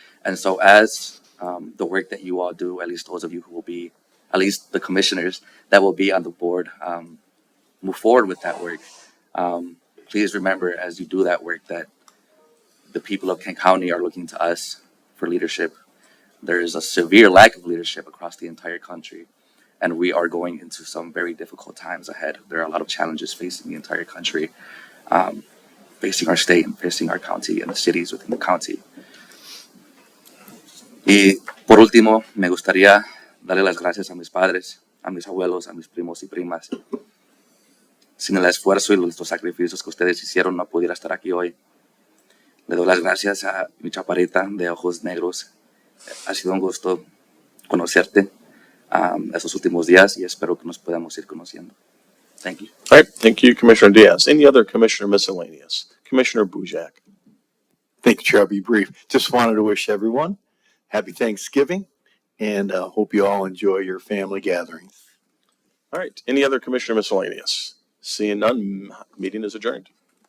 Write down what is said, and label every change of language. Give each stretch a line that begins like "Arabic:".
English: And so as the work that you all do, at least those of you who will be, at least the commissioners that will be on the board, move forward with that work, please remember as you do that work that the people of Kent County are looking to us for leadership. there is a severe lack of leadership across the entire country, and we are going into some very difficult times ahead. There are a lot of challenges facing the entire country, facing our state and facing our county and the cities within the county.
Spanish: Y por último, me gustaría darle las gracias a mis padres, a mis abuelos, a mis primos y primas. Sin el esfuerzo y los sacrificios que ustedes hicieron, no pudiera estar aquí hoy. Le doy las gracias a mi chaparrita de ojos negros. Ha sido un gusto conocerte estos últimos días y espero que nos podamos ir conociendo.
English: Thank you. All right, thank you, Commissioner Diaz. Any other commissioner miscellaneous? Commissioner Bujak. Thank you, Chair. I'll be brief. Just wanted to wish everyone happy Thanksgiving and hope you all enjoy your family gatherings. All right, any other commissioner miscellaneous? Seeing none, meeting is adjourned.